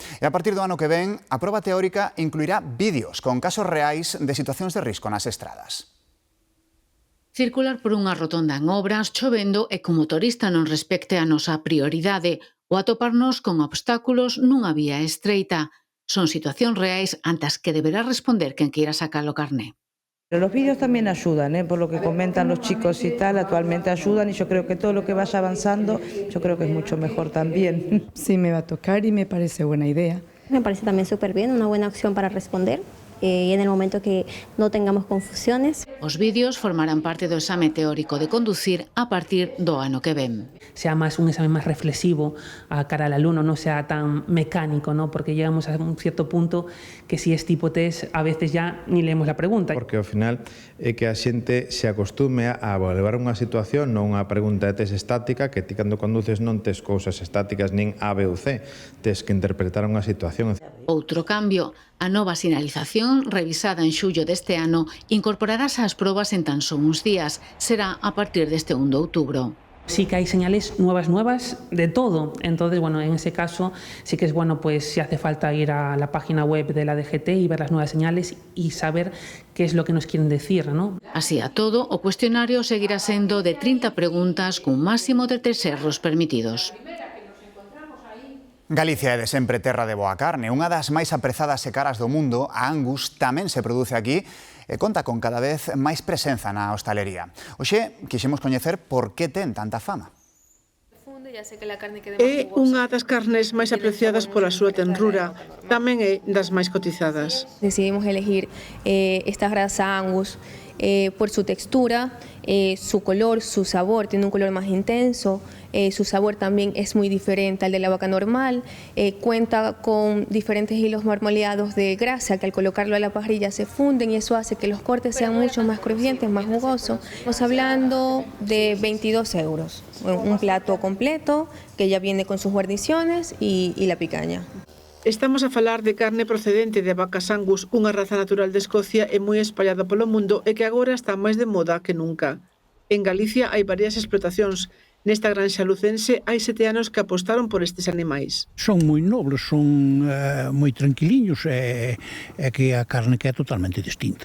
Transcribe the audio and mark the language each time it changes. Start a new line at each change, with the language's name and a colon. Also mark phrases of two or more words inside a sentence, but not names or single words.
Galician: E a partir do ano que ven, a proba teórica incluirá vídeos con casos reais de situacións de risco nas estradas. Circular por unha rotonda en obras, chovendo e que o motorista non respecte a nosa prioridade ou atoparnos con obstáculos nunha vía estreita. Son situacións reais ante as que deberá responder quen queira sacar o carné.
Spanish: Los vídeos también ayudan, por lo que comentan los chicos y tal, actualmente ayudan y yo creo que todo lo que vaya avanzando, yo creo que es mucho mejor también. Sí, me va a tocar y me parece buena idea. Me parece también súper bien, una buena opción para responder. Y en el momento que no tengamos confusiones.
Galician: Os vídeos formarán parte do exame teórico de conducir a partir do ano que ven.
Spanish: Sea más un examen más reflexivo a cara al alumno, no sea tan mecánico, ¿no? Porque llegamos a un cierto punto que si es tipo test a veces ya ni leemos la pregunta.
Galician: Porque ao final é que a xente se acostume a levar unha situación, non unha pregunta de test estática, que ti cando conduces non tes cousas estáticas nin A, B ou C, tes que interpretar unha situación. Outro cambio, a nova sinalización, revisada en xullo deste ano, incorporarás ás probas en tan só uns días. Será a partir deste 1 de outubro.
Spanish: Sí que hay señales nuevas de todo. Entonces, bueno, en ese caso sí que es bueno, pues si hace falta ir a la página web de la DGT y ver las nuevas señales y saber qué es lo que nos quieren decir, ¿no?
Galician: Así a todo, o cuestionario seguirá sendo de 30 preguntas cun máximo de 3 erros permitidos. Galicia é de sempre terra de boa carne. Unha das máis aprezadas e caras do mundo, a Angus, tamén se produce aquí e conta con cada vez máis presenza na hostalería. Hoxe quixemos coñecer por que ten tanta fama. É unha das carnes máis apreciadas pola súa tenrura, tamén é das máis cotizadas.
Spanish: Decidimos elegir esta grasa Angus por su textura, su color, su sabor, tiene un color más intenso, su sabor también es muy diferente al de la vaca normal, cuenta con diferentes hilos marmoleados de grasa que al colocarlo a la parrilla se funden y eso hace que los cortes sean mucho más crujientes, más jugosos. Estamos hablando de 22 euros, un plato completo que ya viene con sus guarniciones y la picaña.
Galician: Estamos a falar de carne procedente de vacas Angus, unha raza natural de Escocia e moi espallada polo mundo e que agora está máis de moda que nunca. En Galicia hai varias explotacións. Nesta granxa lucense hai 7 anos que apostaron por estes animais. Son moi nobles, son moi tranquiliños e que a carne que é totalmente distinta.